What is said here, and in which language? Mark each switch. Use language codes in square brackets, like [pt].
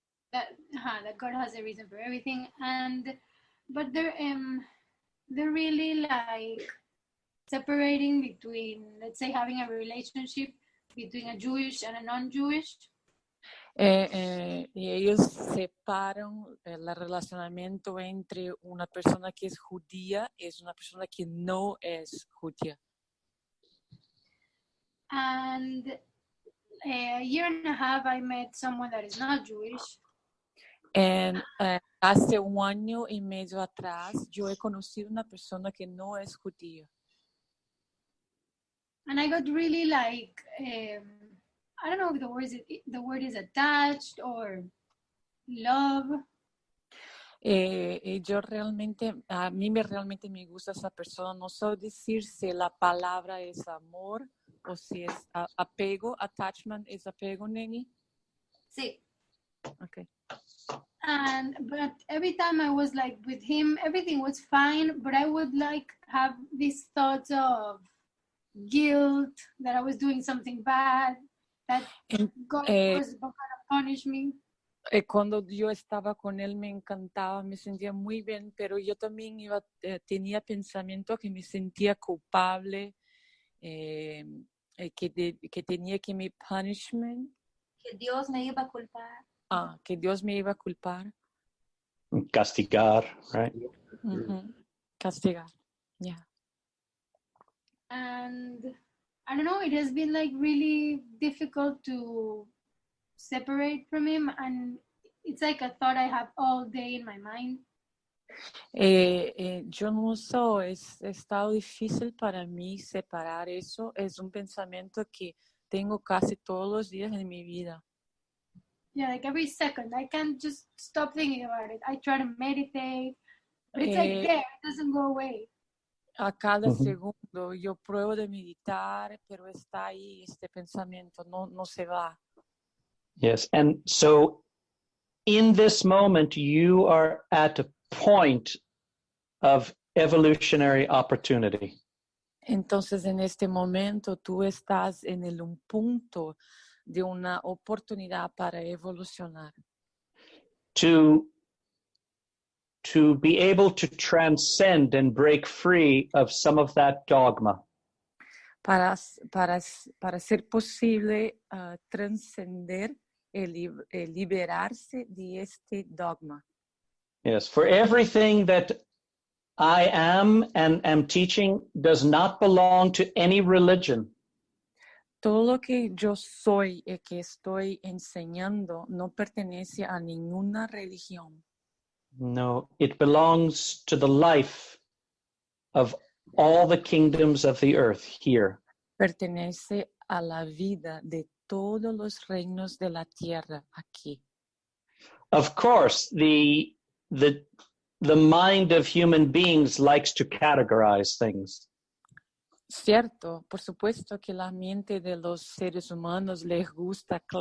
[en] That God has a reason for everything, but they're really like separating between, let's say, having a relationship between a Jewish and a non-Jewish. [es] Y ellos separan el relacionamiento entre una persona que es judía y una persona que no es judía. [en] And a year and a half, I met someone that is not Jewish. [es] Hace 1 año y medio atrás, yo he conocido una persona que no es judía. [en] And I got really like, I don't know if the word is attached or love. [es] Yo realmente, a mí realmente me gusta esa persona. No sé decir si la palabra es amor o si es apego. Attachment es apego, Neni. Sí. [en] Okay. But every time I was like with him, everything was fine, but I would like have these thoughts of guilt, that I was doing something bad, that God was going to punish me. [es] Cuando yo estaba con él me encantaba, me sentía muy bien, pero yo también tenía pensamiento que me sentía culpable, que tenía que me punishment. Que Dios me iba a culpar. Que Dios me iba a culpar. Castigar, [en] right? [es] Castigar, [en] yeah. And I don't know, it has been like really difficult to separate from him, and it's like a thought I have all day in my mind. [es] Yo no sé, es estado difícil para mí separar eso. Es un pensamiento que tengo casi todos los días en mi vida. [en] Yeah, like every second, I can't just stop thinking about it. I try to meditate, but it's like there, it doesn't go away. [es] A cada segundo yo pruebo de meditar, pero está ahí este pensamiento, no se va. [en] Yes, and so in this moment, you are at a point of evolutionary opportunity. [es] Entonces, en este momento, tú estás en un punto de una oportunidad para evolucionar. [en] To be able to transcend and break free of some of that dogma. [es] Para ser posible trascender liberarse de este dogma. [en] Yes, for everything that I am and am teaching does not belong to any religion. [es] Todo lo que yo soy y que estoy enseñando no pertenece a ninguna religión. [en] No, it belongs to the life of all the kingdoms of the earth here. [es] Pertenece a la vida de todos los reinos de la tierra aquí. [en] Of course, the mind of human beings likes to categorize things. [es] Cierto, por supuesto que la mente de los seres humanos les gusta